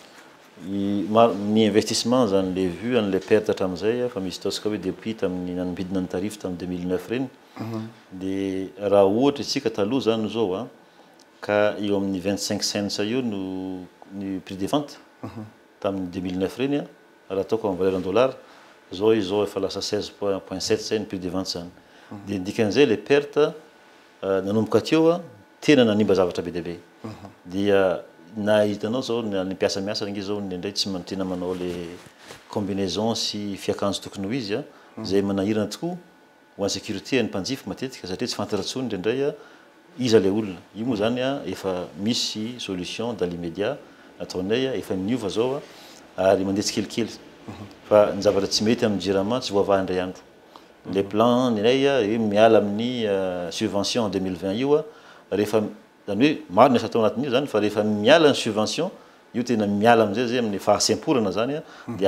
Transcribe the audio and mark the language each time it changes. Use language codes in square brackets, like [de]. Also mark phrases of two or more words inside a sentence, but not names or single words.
[mg] ny investissement zany le vu an'le perte hatramin'izay fa misy ataontsika hoe depuis tamin'ny nanomidina ny tarify tamin'ny 2009 reny de raha ohatra isika taloha zany zao ka eo amin'ny 25 cents io no ny [fr] prix de vente [mg] tamin'ny 2009 reny raha ataoko [fr] en valeur en dollar [mg] zao izao efa lasa 16.7 zay ny [fr] prix de vente [mg] zany de dikan'izay le perte nanomboka teo tena nanimba zavatra be dehibe dia na hitanao zao ny mpiasa miasa nge zao ndray tsy tena manao le combinaison sy fiakanjo tokony ho izy zay manahirana tokoa ho an'ny sécurité ny mpanjifa matetika satria tsy fantatra tsony ndray iza le olona io moa zany efa misy [fr] solution dans l'immédiat [mg] ataonay efa niova zao ary mandeha tsikelikely fa ny zavatra tsy mety amin'ny jirama tsy voavaha indray andro le plan ninay miala amin'ny [fr] subvention en [mg] 2020 io rehefa zany hoe maro ny asa tao anatin'io zany fa rehefa miala ny subvention io tena miala amin'izay zay amin'ny fahasemporana zany de